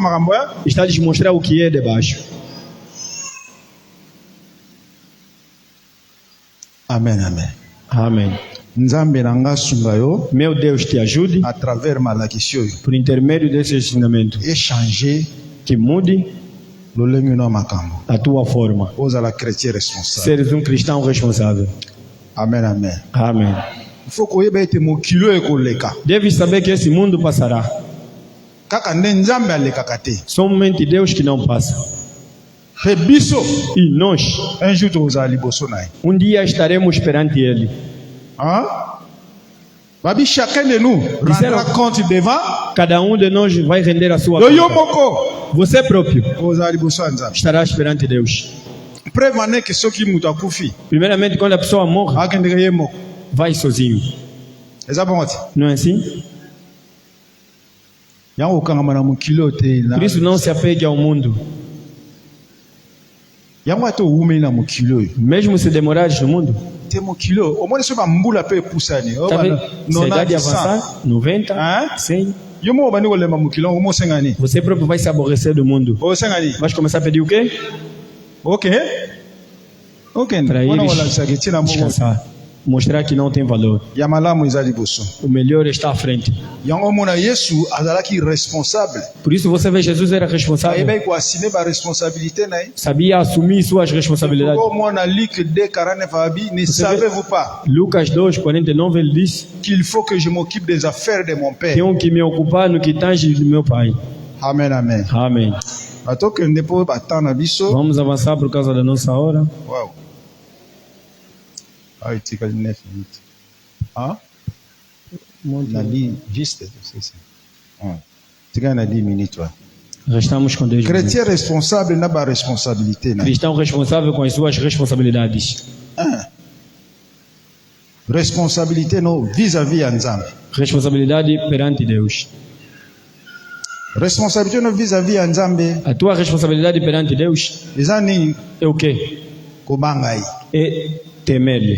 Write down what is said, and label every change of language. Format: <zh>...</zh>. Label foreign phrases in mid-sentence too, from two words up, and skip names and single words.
<pt>Está a lhes mostrar o que é de baixo.</pt> <ln>Amen, amen.</ln> <pt>Amém.</pt> <ln>Nzambe nanga sunga yo</ln> <pt>Meu Deus te ajude</pt> <fr>à travers</fr> <ln>malakisi oyo</ln> <pt>por intermédio desse ensinamento.</pt> <fr>échanger</fr> <pt>Que mude</pt> <ln>lolenge no makambo.</ln> <pt>a tua forma.</pt> <ln>Ozala</ln> <fr>chrétien responsable.</fr> <pt>Seres um cristão responsável.</pt> <ln>Amen, amen.</ln> <pt>Amém.</pt> <fr>Il faut</fr> <ln>koyeba ete mokilo ekoleka.</ln> <pt>Deve saber que esse mundo passará.</pt> <ln>Kaka nde Nzambe alekaka te.</ln> <pt>Somente Deus que não passa.</pt> <ln>Pe biso</ln> <pt>E nós,</pt> <fr>un jour</fr> <ln>tozala liboso na ye.</ln> <pt>dia estaremos perante Ele. Hein?</pt> <fr>Babi chacun de nous rendra compte devant</fr> <pt>Cada de nós vai render a sua</pt> <ln>yo</ln> <pt>conta.</pt> <ln>moko.</ln> <pt>Você próprio</pt> <ln>Ozala liboso ya Nzambe.</ln> <pt>estarás perante Deus.</pt> <ln>Preuve ane ke soki mutu akufi</ln> <pt>Primeiramente, quando a pessoa morre,</pt> <ln>akendeka ye moko.</ln> <pt>vai sozinho.</pt> <ln>Eza bongo te.</ln> <pt>Não é assim?</pt> <ln>Yango okangama na mokilo te.</ln> <pt>Por isso, não se apegue ao mundo.</pt> <ln>Yango ate owumeli na mokilo oyo.</ln> <pt>Mesmo se demorares no mundo,</pt> <ln>Te mokilo omoni so bambula mpe epusani.</ln> <pt>tá vendo? Se a idade avançar, 90, Hein? 100,</pt> <ln>Yo moko bandi kolemba mokilo yango omosenga nini?</ln> <pt>você próprio vai se aborrecer do mundo.</pt> <ln>Osenga nini?</ln> <pt>Vai começar a pedir o quê? Ok. Ok. Para</pt> <ln>Wana</ln> <pt>eles</pt> <ln>olanisaka etina moko</ln> <pt>descansar. Mostrar que não tem valor.</pt> <ln>ya malamu eza liboso.</ln> <pt>O melhor está à frente.</pt> <ln>Yango omona Yesu azalaki responsable.</ln> <pt>Por isso você vê, Jesus era responsável.</pt> <ln>Ayebaki koassume baresponsabilité na ye.</ln> <pt>Sabia assumir suas responsabilidades.</pt> <fr>Omona Luc 2:49 abi, ne savez-vous pas</fr> <pt>Lucas 2, 49, ele diz:</pt> <fr>qu'il faut que je m'occupe des affaires de mon père?</fr> <pt>tenho que me ocupar no que tange do meu pai.</pt> <ln>Amen, amen.</ln> <pt>Amém.</pt> <ln>Batokende po batana biso.</ln> <pt>Vamos avançar por causa da nossa hora.</pt> <ln>Wow. Ah, itika 9 minutes. Ah? Nali juste,</ln> <fr>c'est ça.</fr> <ln>Tika na 10 minutes.</ln> <pt>Restamos com Deus.</pt> <fr>Chrétien responsable n'a pas responsabilité.</fr> <pt>Cristão responsável com as suas responsabilidades.</pt> <fr>Responsabilité no vis-à-vis à Nzambe.</fr> <pt>Responsabilidade perante Deus.</pt> <fr>Responsabilité no vis-à-vis à Nzambe.</fr> <pt>A tua responsabilidade perante Deus</pt> <ln>Ezani</ln> <pt>é o quê?</pt> <ln>kobangai.</ln> <pt>É temer-lhe,</pt>